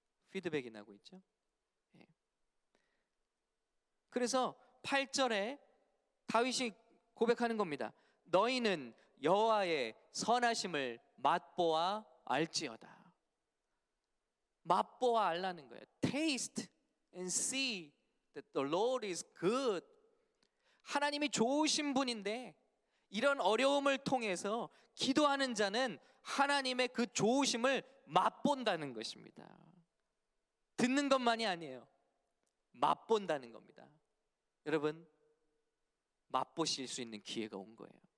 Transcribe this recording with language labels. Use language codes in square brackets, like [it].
[ko] 피드백이 나고 있죠. 그래서 8절에 다윗이 고백하는 겁니다. 너희는 여호와의 선하심을 맛보아 알지어다. 맛보아 알라는 거예요. [en] Taste and see that the Lord is good. [ko] 하나님이 좋으신 분인데 이런 어려움을 통해서 기도하는 자는 하나님의 그 좋으심을 맛본다는 것입니다. 듣는 것만이 아니에요. 맛본다는 겁니다. 여러분, 맛보실 수 있는 기회가 온 거예요.